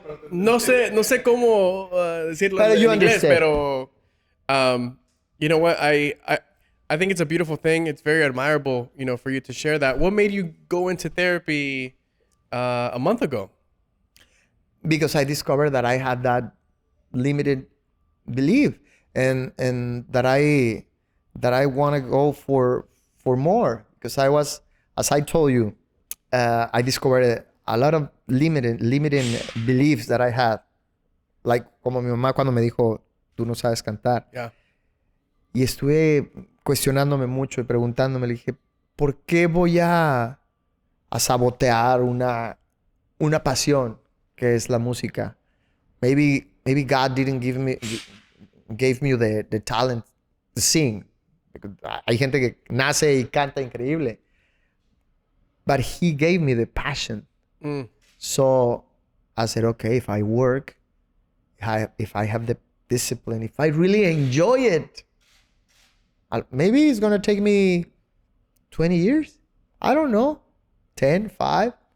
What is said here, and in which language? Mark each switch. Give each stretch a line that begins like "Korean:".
Spanish: No sé cómo decirlo en inglés, pero
English: you know what? I think it's a beautiful thing. It's very admirable, for you to share that. What made you go into therapy a month ago? Because I discovered that I had that limited belief, and that I want to go for more, because I was, as I told you, I discovered a lot of limiting beliefs that I had. Like,
Spanish: como mi mamá cuando me dijo, tú no sabes cantar.
English: Yeah.
Spanish: Y estuve cuestionándome mucho y preguntándome, le dije, ¿por qué voy a sabotear una pasión que es la música?
English: Maybe God didn't gave me the talent to sing.
Spanish: Hay gente que nace y canta increíble.
English: But he gave me the passion. Mm. So I said, okay, if I work, if I have the discipline, if I really enjoy it, maybe it's going to take me 20 years. I don't know. 10, 5.